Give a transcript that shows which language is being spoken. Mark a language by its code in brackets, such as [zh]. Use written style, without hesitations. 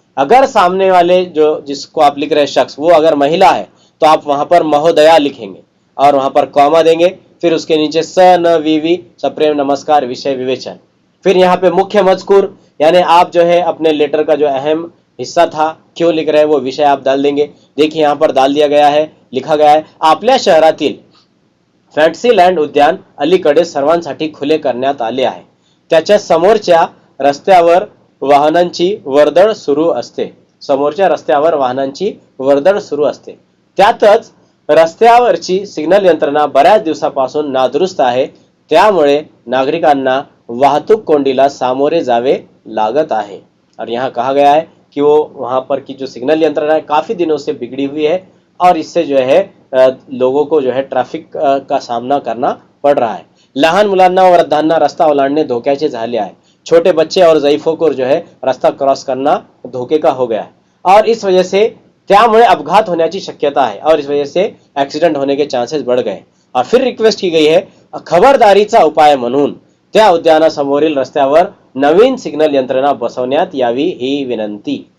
[hi] अगर सामने वाले जो जिसको आप लिख रहे शख्स वो अगर महिला है तो आप वहां पर महोदया लिखेंगे और वहां पर कॉमा देंगे। फिर उसके नीचे स न वी सप्रेम नमस्कार विषय विवेचन। फिर यहाँ पे मुख्य मजकूर यानी आप जो है अपने लेटर का जो अहम हिस्सा था, क्यों लिख रहे हैं, वो विषय आप डाल देंगे। देखिए यहाँ पर डाल दिया गया है, [mr] लिखा गया है, आपल्या शहरातील फॅन्टसी लँड उद्यान अलीकडे सर्वांसाठी खुले करण्यात आले आहे। त्याच्या समोरच्या रस्त्यावर वाहनांची वर्दळ सुरू असते, समोरच्या रस्त्यावर वाहनांची वर्दळ सुरू असते। त्यातच रस्त्यावरची सिग्नल यंत्रणा बऱ्याच दिवसापासून नादुरुस्त आहे, त्यामुळे नागरिकांना वाहतूक कोंडीला सामोरे जावे लागत आहे। [hi] और यहाँ कहा गया है कि वो वहां पर की जो सिग्नल यंत्रणा है काफी दिनों से बिगड़ी हुई है और इससे जो है लोगों को जो है ट्रैफिक का सामना करना पड़ रहा है। [mr] लहान मुलांना व वृद्धांना रस्ता ओलांडणे धोक्याचे झाले आहे। [hi] छोटे बच्चे और ज़ईफ़ों को जो है रास्ता क्रॉस करना धोखे का हो गया है और इस वजह से [mr] त्यामुळे अपघात होण्याची शक्यता [hi] है और इस वजह से एक्सीडेंट होने के चांसेस बढ़ गए। और फिर रिक्वेस्ट की गई है [mr] खबरदारीचा उपाय म्हणून त्या उद्यानासमोरील रस्त्यावर नवीन सिग्नल यंत्रणा बसवण्यात यावी ही विनंती।